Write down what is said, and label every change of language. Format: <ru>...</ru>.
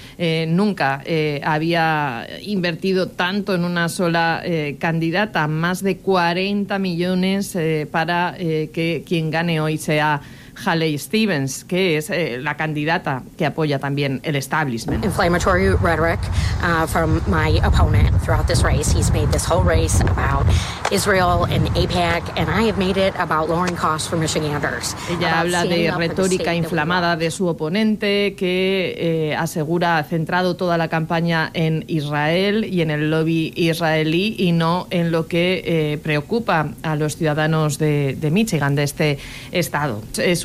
<es>Nunca había invertido tanto en una sola candidata, más de 40 millones para que quien gane hoy sea Haley Stevens, que es la candidata que apoya también el establishment.</es> <en>Inflammatory rhetoric from my opponent throughout this race. He's made this whole race about Israel and AIPAC, and I have made it about lowering costs for Michiganders.</en> <es>Ella habla de retórica inflamada de su oponente, que asegura ha centrado toda la campaña en Israel y en el lobby israelí y no en lo que preocupa a los ciudadanos de Michigan, de este estado. Es</es>